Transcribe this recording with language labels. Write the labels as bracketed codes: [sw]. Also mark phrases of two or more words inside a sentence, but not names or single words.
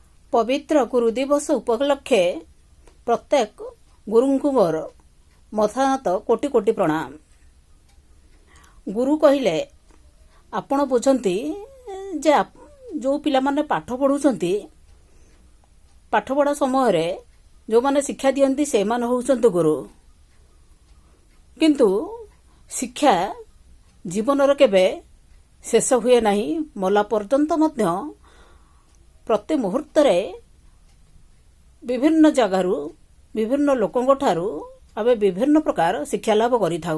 [or] ପବିତ୍ର ଗୁରୁ ଦିବସ ଉପଲକ୍ଷେ ପ୍ରତ୍ୟେକ ଗୁରୁଙ୍କୁ ମୋର ମଥାନତ କୋଟି କୋଟି ପ୍ରଣାମ। ଗୁରୁ କହିଲେ ଆପଣ ବୁଝନ୍ତି ଯେ ଯୋଉ ପିଲା ମାନେ ପାଠ ପଢୁଛନ୍ତି ପାଠ ପଢ଼ା ସମୟ ଯୋଉ ମାନେ ଶିକ୍ଷା ଦିଅନ୍ତି ସେ ମାନେ ହେଉଛନ୍ତି ଗୁରୁ। କିନ୍ତୁ ଶିକ୍ଷା ଜୀବନର କେବେ ଶେଷ ହୁଏ ନାହିଁ, ମଲା ପର୍ଯ୍ୟନ୍ତ ମଧ୍ୟ ପ୍ରତି ମୁହୂର୍ତ୍ତ ବିଭିନ୍ନ ଜାଗାରୁ ବିଭିନ୍ନ ଲୋକଙ୍କ ଠାରୁ ଆମେ ବିଭିନ୍ନ ପ୍ରକାର ଶିକ୍ଷା ଲାଭ କରିଥାଉ।